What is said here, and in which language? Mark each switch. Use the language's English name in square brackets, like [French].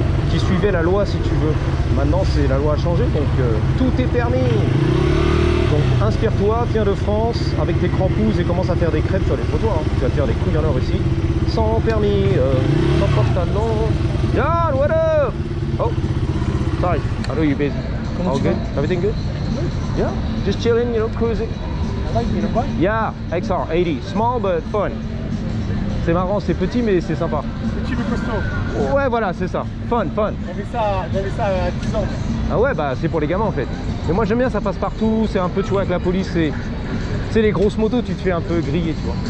[French] Qui suivait la loi si tu veux. Maintenant c'est la loi a changé, donc tout est permis. Donc inspire-toi, viens de France avec tes crampouses et commence à faire des crêpes sur les trottoirs. Hein. Tu vas faire des couilles en or ici, sans permis, sans pantalon. [English] John, what up? Oh, sorry, I know you're busy. All good? Everything good? Yeah, just chilling, you know, cruising. I like the bike. Yeah, XR 80, small but fun. [French] C'est marrant, c'est petit mais c'est sympa. Petit mais costaud. Ouais, voilà, c'est ça. [English] Fun, fun. [French] J'avais ça à 10 ans. Ah ouais, bah c'est pour les gamins en fait. Mais moi j'aime bien, ça passe partout, c'est un peu, tu vois, avec la police, c'est les grosses motos, tu te fais un peu griller, tu vois.